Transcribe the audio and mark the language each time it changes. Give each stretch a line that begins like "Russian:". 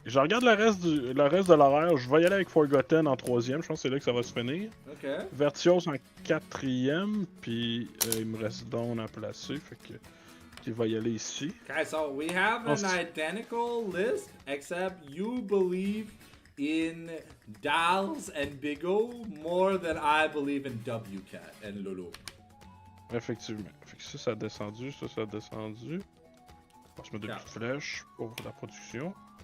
French: Je regarde le reste de l'horaire. Je vais y aller avec Forgotten en 3e. Je pense que c'est là que ça va se finir.
English: Okay.
French: Vertios en 4e, puis il me reste Dawn à placer, fait que... Il va y aller ici.
English: Okay, so we have an identical list, except you believe in Dals and Big O more than I believe in WCat and Lolo.
French: Effectivement. Fait que ça a descendu, ça a descendu. On va se mettre des petites flèches pour la production.